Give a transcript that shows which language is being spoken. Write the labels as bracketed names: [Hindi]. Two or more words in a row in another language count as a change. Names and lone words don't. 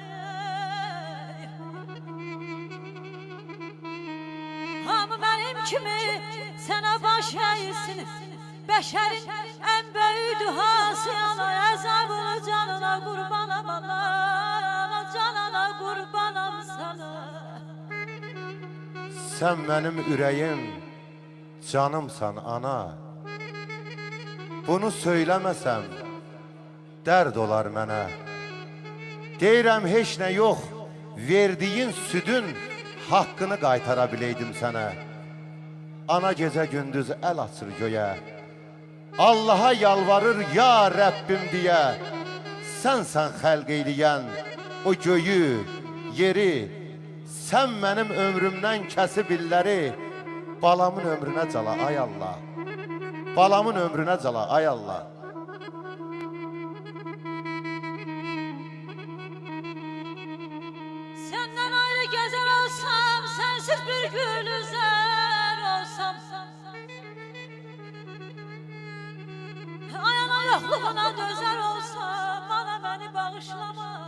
[Turkish] Ama benim kimi sana baş eğsin, beşerin en büyük duası ana, [Azerbaijani] ezabını canına qurbanam ana, ana canına qurbanam sana. Sen benim ürəyim, canımsan ana. Bunu söyləməsəm dərd olar mənə. Deyirəm heç nə yox, verdiyin südün haqqını qaytara biləydim sənə. Ana gecə gündüz əl açır göyə, Allaha yalvarır ya Rəbbim deyə. Sənsən xəlq eyləyən o göyü, yeri. Sən mənim ömrümdən kəsib illəri, balamın ömrünə cala ay Allah. Balamın ömrünə cala ay Allah. [Turkish] Senden ayrı gezer olsam, sensiz bir gül üzer olsam, ayana yokluğuna dözer olsam, bana beni bağışlama.